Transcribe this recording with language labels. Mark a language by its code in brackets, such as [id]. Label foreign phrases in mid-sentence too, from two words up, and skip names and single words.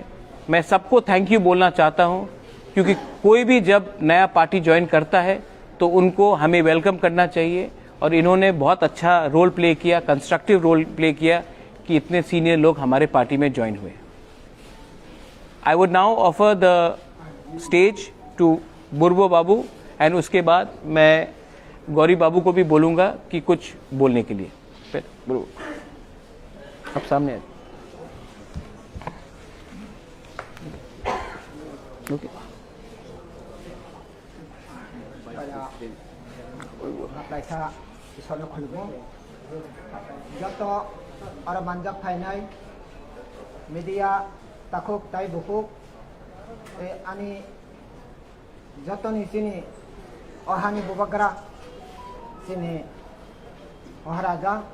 [hi] मैं सबको [en] thank you [hi] बोलना चाहता हूं क्योंकि कोई भी जब नया पार्टी ज्वाइन करता है तो उनको हमें वेलकम करना चाहिए और इन्होंने बहुत अच्छा [en] role play [hi] किया, [en] constructive role play [hi] किया कि इतने सीनियर लोग हमारे पार्टी में ज्वाइन हुए। [en] I would now offer the stage to Burbo Babu and [hi] उसके बाद मैं गौरी बाबू को भी बोलूँगा कि कुछ बोलने के लिए। फिर बुर्बो अब सामने है। Okay. [trp] Joto orang manjak fainai media takuk tai bukuk ani joto ni sini ohani bubagra sini oharaja